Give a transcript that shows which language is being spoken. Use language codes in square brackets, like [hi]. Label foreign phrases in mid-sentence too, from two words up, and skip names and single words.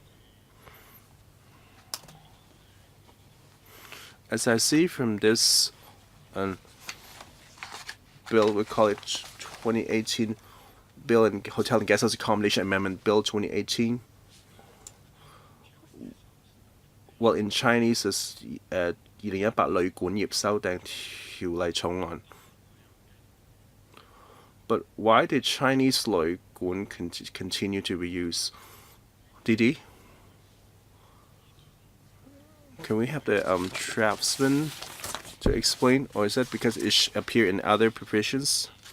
[en] As I see from this bill, we call it 2018 Bill and Hotel and Guesthouse Accommodation Amendment Bill 2018. Well, in Chinese is 2018 [zh] 旅館業修訂條例草案. [en] But why did Chinese 旅館 continue to be used? Didi? Can we have the draftsman to explain, or is that because it appear in other provisions?